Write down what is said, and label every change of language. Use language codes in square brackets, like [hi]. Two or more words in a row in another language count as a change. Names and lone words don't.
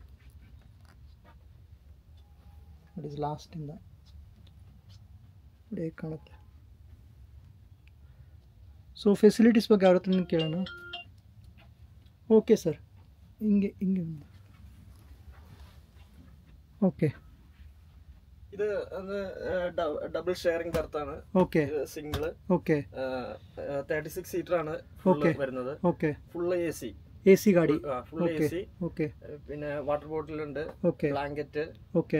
[kn] ನೋಡಿ ಲಾಸ್ಟಿಂದ ನೋಡಿ ಹೇಗೆ ಕಾಣುತ್ತೆ. ಸೊ ಫೆಸಿಲಿಟೀಸ್ ಬಗ್ಗೆ ಅವ್ರ ಹತ್ರನೇ ಕೇಳೋಣ. ಓಕೆ ಸರ್, ಹಿಂಗೆ ಹಿಂಗೆ. ಓಕೆ. [ml] ഇത് ഡബിൾ ഷെയറിംഗ് ബർത്താണ്. ഓക്കെ. സിംഗിൾ. ഓക്കെ. 36 seater ആണ് വരുന്നത്. ഓക്കെ. ഫുൾ AC. [kn] AC ಗಾಡಿ. [ml] ഫുൾ AC. ഓക്കെ. പിന്നെ വാട്ടർ ബോട്ടിൽ ഉണ്ട്. ഓക്കെ. ബ്ലാങ്കറ്റ്. ഓക്കെ.